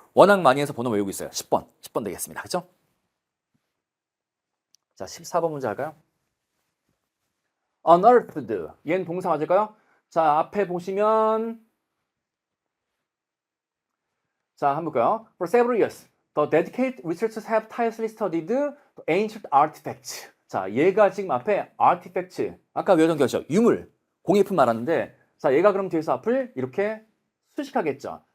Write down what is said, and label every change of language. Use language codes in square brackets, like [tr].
[ko] 워낙 많이 해서 번호 외우고 있어요. 10번 되겠습니다. 그죠? 자, 14번 문제 할까요? unearthed. 얘는 동사 맞을까요? 자, 앞에 보시면 자, 한번 볼까요? [en] For several years, the dedicated researchers have tirelessly studied the ancient artifacts. [ko] 자, 얘가 지금 앞에 artifact, 아까 외우던 것이죠. 유물, 공예품 말하는데, 자, 얘가 그럼 뒤에서 앞을 이렇게 수식하겠죠.